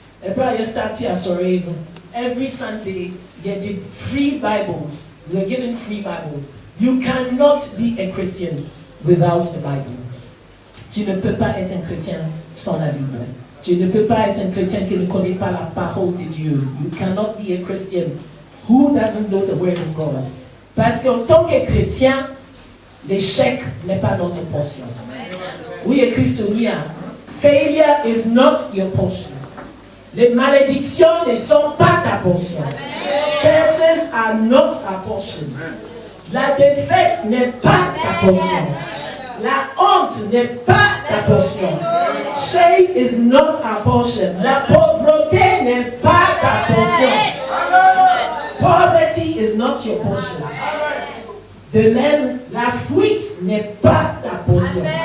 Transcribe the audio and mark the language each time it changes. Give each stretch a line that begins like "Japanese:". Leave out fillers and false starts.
French: Et puis il y a starté à Soreno.
English: Every Sunday,
French: il y a des
English: free Bibles. We're given free Bibles. You cannot be a Christian without the Bible.
French: Tu ne peux pas être un chrétien sans la Bible. Tu ne peux pas être un chrétien qui ne connaît pas la parole de Dieu.
English: You cannot be a Christian who doesn't know the word of God.
French: Parce qu'en tant que chrétien, l'échec n'est pas notre portion. Oui, et
English: Christonia, failure is not your portion.
French: Les malédictions ne sont pas ta portion.
English: Curses are not our portion.
French: La défaite n'est pas ta portion. La honte n'est pas ta portion.
English: Shame is not our portion.
French: La pauvreté n'est pas ta portion.
English: Poverty is not your portion.
French: De même, la fuite n'est pas ta portion.